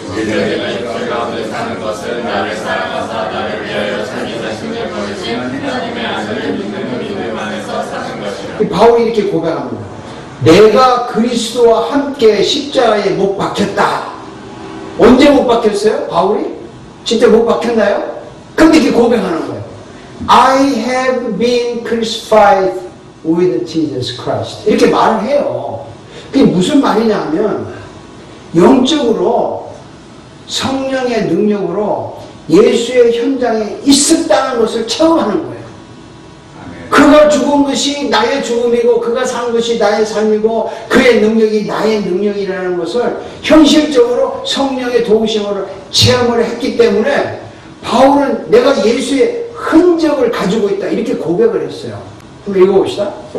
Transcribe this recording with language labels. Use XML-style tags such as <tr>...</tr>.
<ko>이제 내가 육체 가운데 사는 것은 나를 사랑하사 나를 위하여 자기 자신을 버리신 하나님의 아들을 믿는 안에서 사는 것이라. 바울이 이렇게 고백합니다. 내가 그리스도와 함께 십자가에 못 박혔다. 언제 못 박혔어요? 바울이? 진짜 못 박혔나요? 근데 이렇게 고백하는 거예요.</ko> <en>I have been crucified with Jesus Christ.</en> <ko>이렇게 말을 해요. 그게 무슨 말이냐면 영적으로 성령의 능력으로 예수의 현장에 있었다는 것을 체험하는 거예요. 그가 죽은 것이 나의 죽음이고 그가 산 것이 나의 삶이고 그의 능력이 나의 능력이라는 것을 현실적으로 성령의 도우심으로 체험을 했기 때문에 바울은 내가 예수의 흔적을 가지고 있다 이렇게 고백을 했어요. 한번 읽어봅시다.</ko>